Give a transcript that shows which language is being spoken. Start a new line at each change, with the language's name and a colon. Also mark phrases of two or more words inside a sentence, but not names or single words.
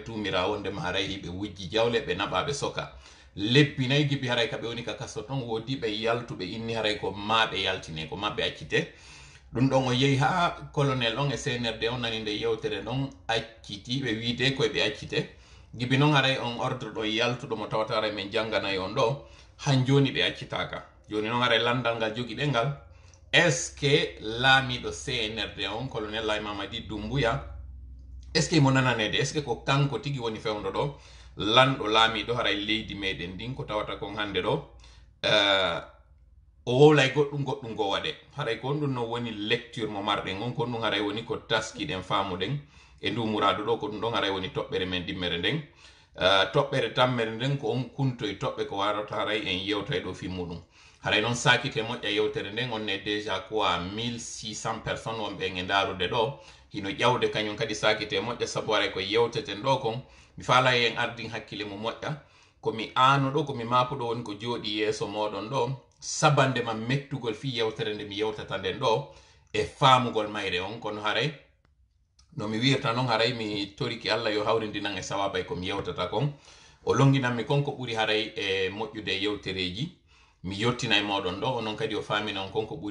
Fula: tumira wonde ma haray hiɓe wujji jawle ɓe naɓaɓe soka leppi nayi gibi haray kaɓe woni ka kaso ton wodi ɓe yaltuɓe inni haray ko maɓe yaltine ko maɓɓe accite ɗum ɗon o yehi ha colonel on e CNRD on nani nde yewtere ɗon acciti ɓe wiide koye ɓe accite gibi noon haray on ordre ɗo yaltuɗo mo tawata haray min jangganayi on ɗo han joni ɓe accitaka joni noon haray landal ngal jogiɗe ngal
French: est ce que
Fula: laamiɗo CNRD on colonel Laye Mamadi Doumbouya
French: est ce que
Fula: mo nananede
French: est ce que
Fula: ko kanko tigi woni fewndo ɗo lanɗo laamiɗo haray leydi meɗen ndin ko tawata kon hande ɗo o wowlay goɗɗum go waɗe haray ko ɗum no woni lecture mo marɗen on ko ɗum haray woni ko taskiɗen famuɗen e ndu muradu ɗo ko ɗum ɗon haray woni toɓɓere men dimmere nden toɓɓere tammere nden ko on kuntoye toɓɓe ko warata haray en yewtay ɗo fi muɗum haray noon sakite moƴƴa yewtere nden on ne
French: déjà quoi 1600 personnes
Fula: wonɓe en e ndarude ɗo hino ƴawde kañum kadi sakite moƴƴa sabu haray ko yewteten ɗo kon mi faala en ardin hakkille mo moƴƴa komi aano ɗo komi mapuɗo woni ko jooɗi yeeso moɗon ɗo sabande ma mettugol fi yewtere nde mi yewtata nden ɗo e faamugol mayre on kono haray no mi wirta noon haray mi toriki Allah yo hawrindinan e sawabay komi yewtata kon o longinanmi kon ko ɓuri haray e moƴƴude yewtereji mi yottina e moɗon ɗo onon kadi o famina on konko ɓuri